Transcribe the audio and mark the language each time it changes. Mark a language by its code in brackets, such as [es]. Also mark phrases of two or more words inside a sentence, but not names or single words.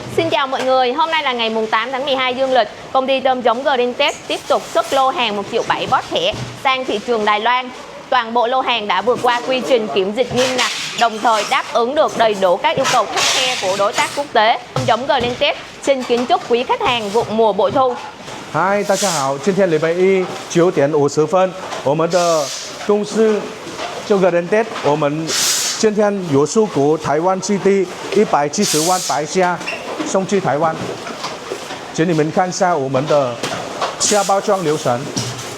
[vi] Xin chào mọi người, hôm nay là ngày mùng 8 tháng 12 dương lịch. Công ty tôm giống Greentech tiếp tục xuất lô hàng 1,7 triệu bót thẻ sang thị trường Đài Loan. Toàn bộ lô hàng đã vượt qua quy trình kiểm dịch nghiêm ngặt, đồng thời đáp ứng được đầy đủ các yêu cầu khắt khe của đối tác quốc tế. Tôm giống Greentech xin kính chúc quý khách hàng vụ mùa bội thu. [zh] 嗨，大家好，今天礼拜一9点50分，我们的公司就Greentech，我们今天有出股台湾基地170万白虾送去台湾，请你们看一下我们的虾包装流程。